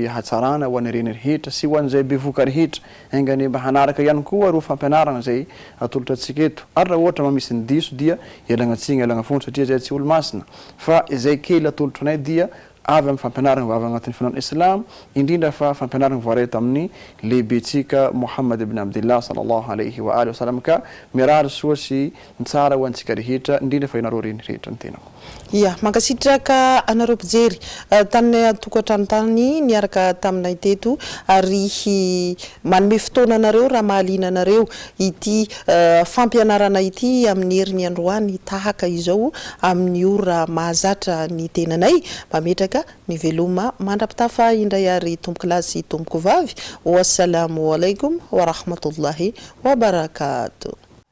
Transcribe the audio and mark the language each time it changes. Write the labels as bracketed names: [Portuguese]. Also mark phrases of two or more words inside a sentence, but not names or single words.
[Malagasy] hatsarana ho an'ireny rehetra sy ho an'izay bevoka rehetra engany mba hanaraka ihany koa ro fampianarana zay atolotra antsika eto ary raha ohatra mamisy ny diso dia ialagna tsiny ialagna foana satria zay tsy olo masina fa izay kely atolotra anay dia avy amin'ny fampianarana vavy agnatin'ny finoana islam indrindra fa fampianarana voareta amin'ny lehibetsika Muhammad ibn Abdillah [Arabic] صلى الله عليه وآله وسلم [Malagasy] ka mirary soa sy tsara ho antsika rehetra indrindra fa ianareo reny rehetra ny tenako. Ia, mankasitraka anareo mpijery tany tokantrano tany niaraka taminay teto ary manome fotoana anareo raha mahaliana anareo ity fampianarana ity amin'ny herin'ny androany tahaka izao amin'ny ora mahazatra ny tenanay mametraka miveloma mandrapitafa indray ary tompo kilasy tompoko vavy. [Arabic] والسلام عليكم ورحمة الله وبركاته.